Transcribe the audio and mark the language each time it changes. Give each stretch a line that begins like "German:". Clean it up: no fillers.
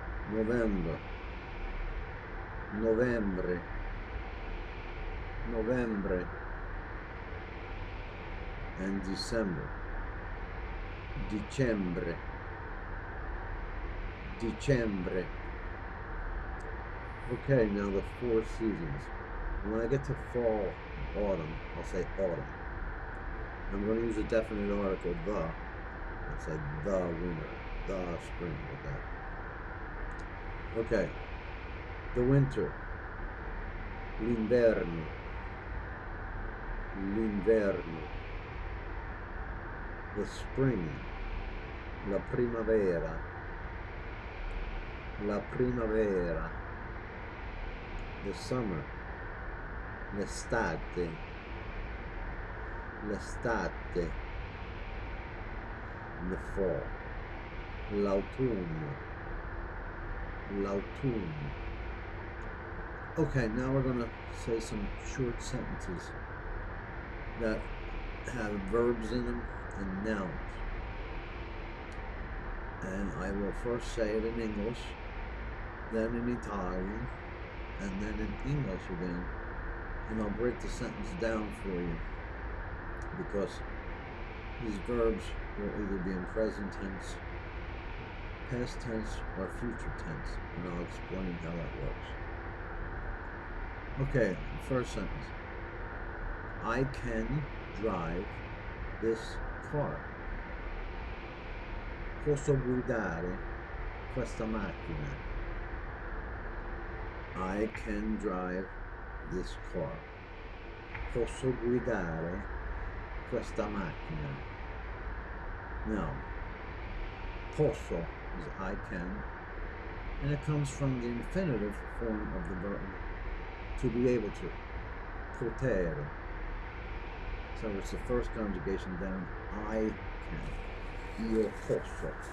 English: November,
Italian: novembre, novembre.
English: And December,
Italian: dicembre, dicembre.
English: Okay, now the 4 seasons. When I get to fall, autumn, I'll say autumn. I'm going to use a definite article, the. I'll say the winter, the spring, like that. Okay, the winter,
Italian: l'inverno, l'inverno.
English: The spring,
Italian: la primavera, la primavera.
English: The summer,
Italian: l'estate, l'estate.
English: The fall,
Italian: l'autunno, l'autunno.
English: Okay, now we're going to say some short sentences that have verbs in them and nouns. And I will first say it in English, then in Italian, and then in English again. And I'll break the sentence down for you, because these verbs will either be in present tense, past tense, or future tense, and I'll explain how that works. Okay, first sentence. I can drive this car.
Italian: Posso guidare questa macchina.
English: I can drive this car.
Italian: Posso guidare questa macchina.
English: Now, posso is I can, and it comes from the infinitive form of the verb to be able to. Potere. So it's the first conjugation down. I can.
Italian: Io posso.